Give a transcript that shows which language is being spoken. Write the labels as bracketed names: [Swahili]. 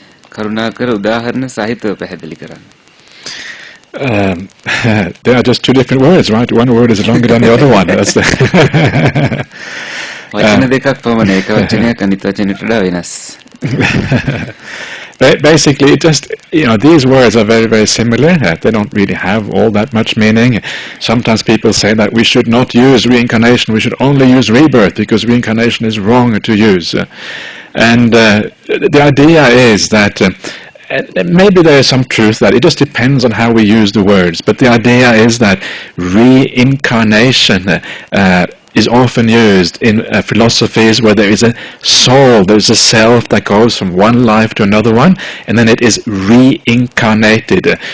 [Sinhala] කරුණාකර උදාහරණ සහිතව පැහැදිලි කරන්න. [English] There are just two different words, right? One word is longer than the other one. That's the [Sinhala] වචන දෙකක් පමණ එක වචනයක් අනිත් වචනයට වඩා වෙනස්. [English] Basically, it just, these words are very, very similar. They don't really have all that much meaning. Sometimes people say that we should not use reincarnation, we should only use rebirth because reincarnation is wrong to use. And the idea is that maybe there is some truth that it just depends on how we use the words, but the idea is that reincarnation is often used in philosophies where there is a soul, there is a self that goes from one life to another one, and then it is reincarnated.